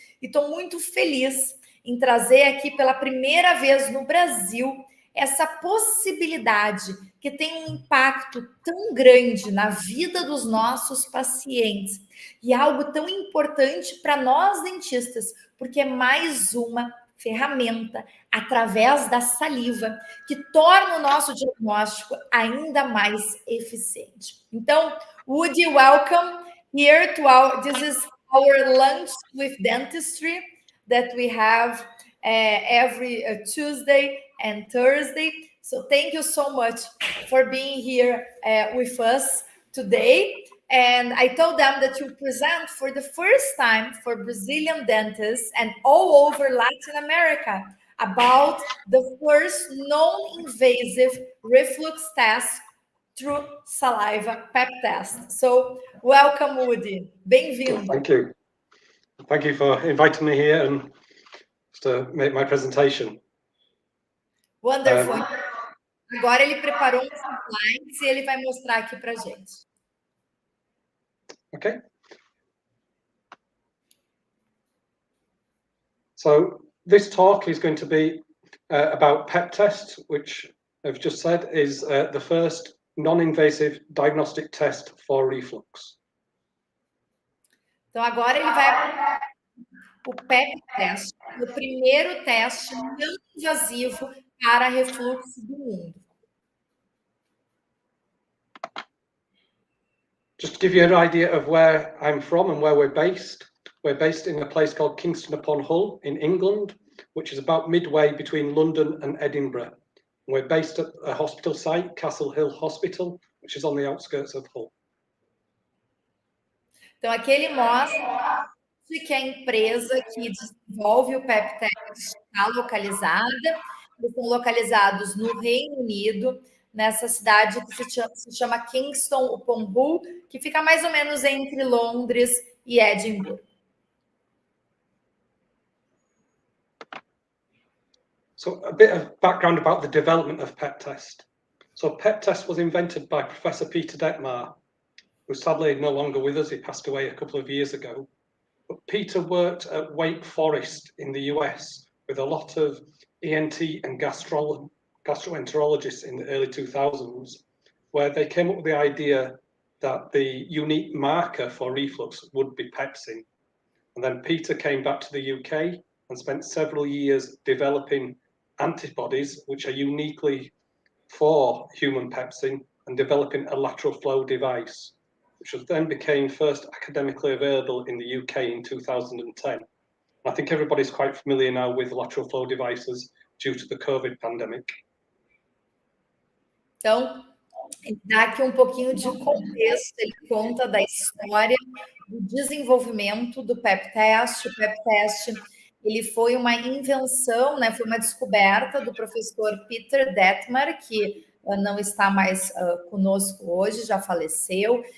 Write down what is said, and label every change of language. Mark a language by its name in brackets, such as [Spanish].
[Portuguese] E estou muito feliz em trazer aqui pela primeira vez no Brasil essa possibilidade que tem um impacto tão grande na vida dos nossos pacientes e algo tão importante para nós dentistas, porque é mais uma ferramenta através da saliva que torna o nosso diagnóstico ainda mais eficiente. [English] Então, Woody, welcome here to this is our lunch with dentistry that we have every Tuesday and Thursday. So thank you so much for being here with us today. And I told them that you present for the first time for Brazilian dentists and all over Latin America about the first non-invasive reflux test through saliva PEP test. So welcome, Woody. [Portuguese] Bem-vindo. [English] Thank you. Thank you for inviting me here and to make my presentation. Wonderful. [Portuguese] Agora ele preparou uns slides e ele vai mostrar aqui para a gente. [English] Okay. So this talk is going to be about PEP test, which I've just said is the first non-invasive diagnostic test for reflux. [Portuguese] Então agora ele vai o PEP teste, o primeiro teste não invasivo para refluxo do mundo. [English] Just to give you an idea of where I'm from and where we're based in a place called Kingston upon Hull in England, which is about midway between London and Edinburgh. We're based at a hospital site, Castle Hill Hospital, which is on the outskirts of Hull. [Portuguese] Então aqui ele mostra que a empresa que desenvolve o PEP teste está localizada. Eles estão localizados no Reino Unido, nessa cidade que se chama Kingston upon Hull, que fica mais ou menos entre Londres e Edimburgo. [English] So a bit of background about the development of PEP test. So PEP test was invented by Professor Peter Detmar, who's sadly no longer with us. He passed away a couple of years ago. But Peter worked at Wake Forest in the US with a lot of ENT and gastroenterologists in the early 2000s, where they came up with the idea that the unique marker for reflux would be pepsin. And then Peter came back to the UK and spent several years developing antibodies, which are uniquely for human pepsin, and developing a lateral flow device. which then became first academically available in the UK in 2010. I think everybody's quite familiar now with lateral flow devices due to the COVID pandemic. [Portuguese] Então, ele dá aqui um pouquinho de contexto, ele conta da história do desenvolvimento do PEP teste. O PEP teste, ele foi uma invenção, né, foi uma descoberta do professor Peter Detmer, que não está mais conosco hoje, já faleceu.